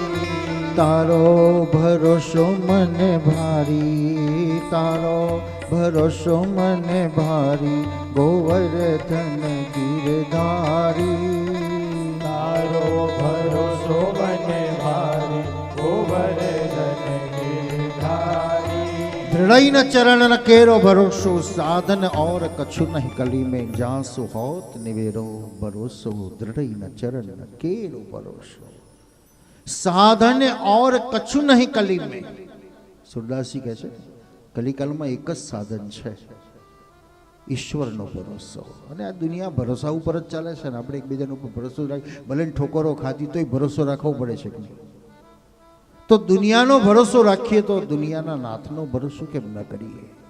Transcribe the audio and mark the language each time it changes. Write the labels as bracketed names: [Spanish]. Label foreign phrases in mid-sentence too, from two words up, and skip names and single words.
[Gujarati] તારો ભરોસો મને ભારી, તારો ભરોસો મને ભારી, ગોવર્ધન ગિરધારી. તારો ભરોસો મને ભારી, ગોવર્ધન ગિરધારી. [Hindi] दृढ़ न चरण न केरो भरोसो, साधन और कछु नहीं कली में, जासु होत निवेरो भरोसो. दृढ़ न चरण न केरो भरोसो, साधन और कछु नहीं कली में. [Gujarati] सूरदासजी કહે છે કલિકાલમાં એક જ સાધન છે, ઈશ્વરનો ભરોસો. અને આ દુનિયા ભરોસા ઉપર જ ચાલે છે ને. આપણે એકબીજાના ઉપર ભરોસો રાખી, ભલે ઠોકરો ખાધી તોય ભરોસો રાખવો પડે છે કે નહીં? તો દુનિયાનો ભરોસો રાખીએ તો દુનિયાના નાથનો ભરોસો કેમ ન કરીએ?